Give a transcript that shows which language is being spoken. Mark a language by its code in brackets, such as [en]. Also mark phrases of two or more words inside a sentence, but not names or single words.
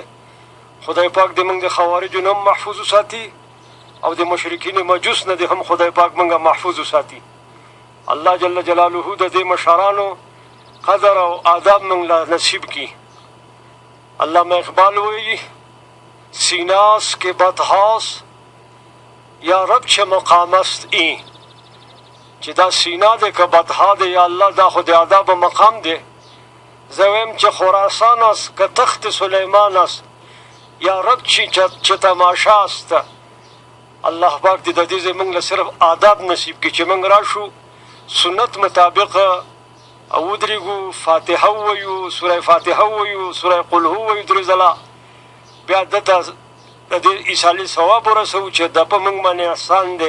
[ps] خدای پاک دې موږ د خوارجو نه محفوظ وساتي او د مشرکین مجوس نه دې هم خدای پاک موږ محفوظ وساتي. الله جل جلاله د دې مشرانو قدر او آداب موږ له نصیب کړي. علامه اقبال وایي [fa] سیناس که بدهاست یا رب چه مقام است این. [ps] چې دا سینا دی که بدها دی یا الله دا خو د آداب مقام دی. زه وایم چې [fa] خراسان است که تخت سلیمان است یا رب چې تماشا است. [ps] الله پاک دې د دې زموږ له صرف آداب نصیب کړي چې موږ راشو سنت مطابق او ودرېږو فاتحه ووایو سوره فاتحه ووایو سوره قل هو ووایو 3 ځله بیا دته د دې ایصالي ثواب ورسوو چې دا په موږ باندې احسان دی.